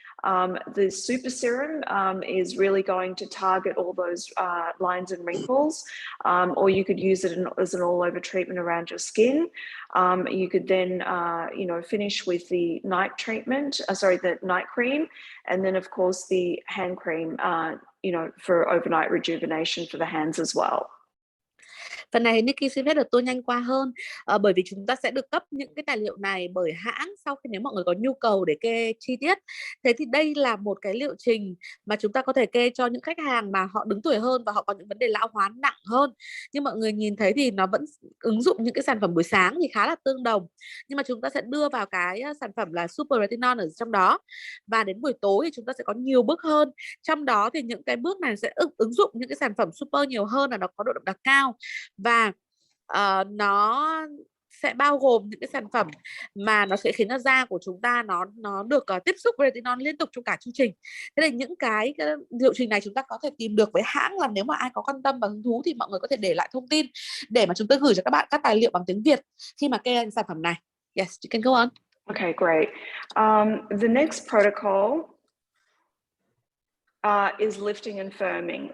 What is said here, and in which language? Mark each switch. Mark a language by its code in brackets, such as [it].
[en] The super serum is really going to target all those lines and wrinkles, or you could use it as an all-over treatment around your skin. You could then, finish with the night treatment, the night cream, and then of course the hand cream, for overnight rejuvenation for the hands as well. [vi] Phần này Nikki xin phép được tua nhanh qua hơn, bởi vì chúng ta sẽ được cấp những cái tài liệu này bởi hãng sau khi nếu mọi người có nhu cầu để kê chi tiết. Thế thì đây là một cái liệu trình mà chúng ta có thể kê cho những khách hàng mà họ đứng tuổi hơn và họ có những vấn đề lão hóa nặng hơn. Nhưng mọi người nhìn thấy thì nó vẫn ứng dụng những cái sản phẩm buổi sáng thì khá là tương đồng. Nhưng mà chúng ta sẽ đưa vào cái sản phẩm là Super Retinol ở trong đó. Và đến buổi tối thì chúng ta sẽ có nhiều bước hơn. Trong đó thì những cái bước này sẽ ứng dụng những cái sản phẩm super nhiều hơn, là nó có độ đậm đặc cao. Và nó sẽ bao gồm những cái sản phẩm mà nó sẽ khiến cho da của chúng ta nó được tiếp xúc với retinol liên tục trong cả chương trình. Thế là những cái liệu trình này chúng ta có thể tìm được với hãng, là nếu mà ai có quan tâm và hứng thú thì mọi người có thể để lại thông tin để mà chúng tôi gửi cho các bạn các tài liệu bằng tiếng Việt khi mà kê sản phẩm này. [en] Yes, you can go on. Okay, great. The next protocol is lifting and firming.